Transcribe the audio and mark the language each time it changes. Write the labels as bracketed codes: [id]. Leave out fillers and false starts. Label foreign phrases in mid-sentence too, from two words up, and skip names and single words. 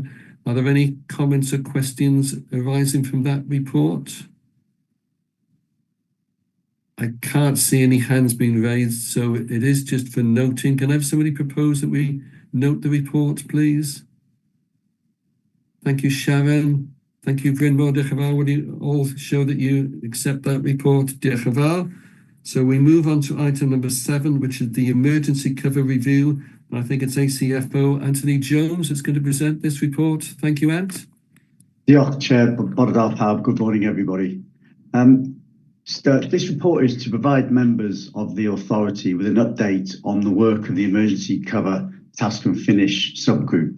[en] Are there any comments or questions arising from that report? I can't see any hands being raised, so it is just for noting. Can I have somebody propose that we note the report, please? Thank you, Sharon. Thank you, [cy] Brynmawr. Diolch yn fawr. Will you all show that you accept that report? Diolch yn fawr. [en] So we move on to item number 7, which is the emergency cover review. I think it's ACFO Anthony Jones that's going to present this report. Thank you, Ant. [cy] Diolch, Chair. [en] Good morning, everybody. This report is to provide members of the authority with an update on the work of the emergency cover task and finish subgroup.